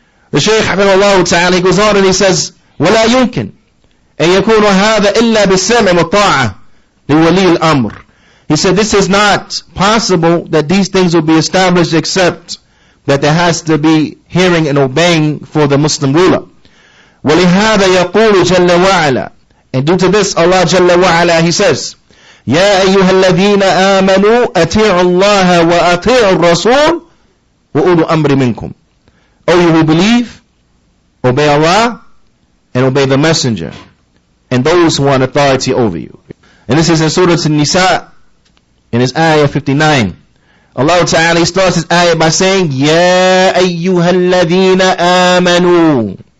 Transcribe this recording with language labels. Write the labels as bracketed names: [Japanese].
[English] The Shaykh Hafidhahullah Ta'ala, he goes on and he says, [Arabic] وَلَا يُمْكِنْ أَن يَكُونُ هَذَا إِلَّا بِالسَّمْعِ وَالطَّاعَةِ لِوَلِيِّ الْأَمْرِ. [English] He said this is not possible that these things will be established except that there has to be hearing and obeying for the Muslim ruler. [Arabic] وَلِهَذَا يَقُولُ جَلَّ وَعَلَى. [English] And due to this, Allah Jalla wa'ala, He says, [Arabic] يَا أَيُّهَا الَّذِينَ آمَنُوا أَطِيعُوا اللَّهَ وَأَطِيعُوا الرَّسُولَ وَأُولُوا الْأَمْرِ مِنْكُمْ. [English] O you who believe, obey Allah and obey the Messenger and those who are in authority over you. And this is in Surah An-Nisa, in its ayah 59. Allah Ta'ala starts His ayah by saying, [Arabic] يَا أَيُّهَا الَّذِينَ آمَنُوا.